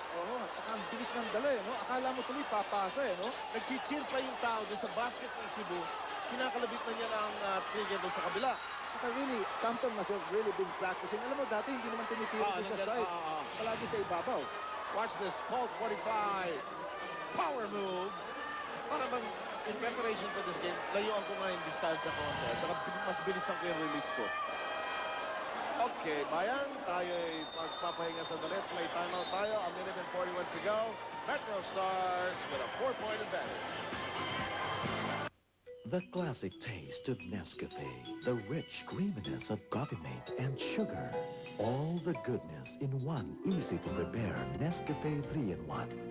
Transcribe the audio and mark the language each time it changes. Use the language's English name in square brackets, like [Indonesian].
[Filipino] Oo, at saka ang bilis ng dala eh, no? Akala mo tuloy papasa eh, no? Nagchichir pa yung tao doon sa basket ng Cebu. Kinakalabit na niya ng trigger doon sa kabila. [English] Saka really, Compton must have really been practicing. [Filipino] Alam mo, dati hindi naman tumitira doon sa side. Palagi sa ibabaw. [English] Watch this, Colt 45. Power move. [Filipino] Para bang [English] in preparation for this game, [Filipino] layuan ko nga yung distansya ko. At saka mas bilisan ko yung release ko. Okay, bayan, tayo'y magpapahinga sa dalit. Play timeout tayo. [English] A minute and 41 to go. Metro Stars with a 4-point advantage. The classic taste of Nescafe, the rich creaminess of coffee mate and sugar. All the goodness in one easy-to-prepare Nescafe 3-in-1.